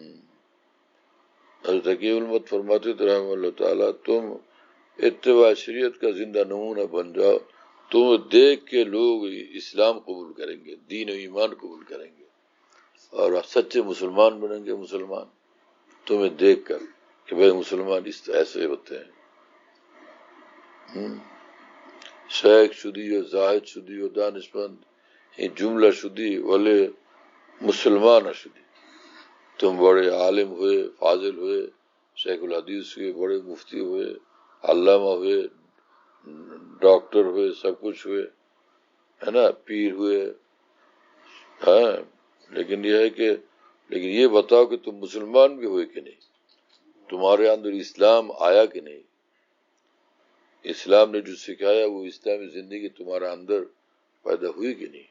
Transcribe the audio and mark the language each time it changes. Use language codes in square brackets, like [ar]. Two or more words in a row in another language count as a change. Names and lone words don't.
[ur] حضرت حکیم المت فرماتے تھے [ar] رحمہ اللہ تعالیٰ، [ur] تم اتباع شریعت کا زندہ نمونہ بن جاؤ، تم دیکھ کے لوگ اسلام قبول کریں گے، دین و ایمان قبول کریں گے اور سچے مسلمان بنیں گے. مسلمان تمہیں دیکھ کر کہ بھائی مسلمان ایسے ہوتے ہیں. [fa] شیخ شدی و زاہد شدی و دانشمند جملہ شدی ولی مسلمان شدی. [ur] تم بڑے عالم ہوئے، فاضل ہوئے، شیخ الحدیث ہوئے، بڑے مفتی ہوئے، علامہ ہوئے، ڈاکٹر ہوئے، سب کچھ ہوئے، ہے نا، پیر ہوئے، ہاں، لیکن یہ بتاؤ کہ تم مسلمان بھی ہوئے کہ نہیں، تمہارے اندر اسلام آیا کہ نہیں، اسلام نے جو سکھایا وہ اسلامی زندگی تمہارے اندر پیدا ہوئی کہ نہیں.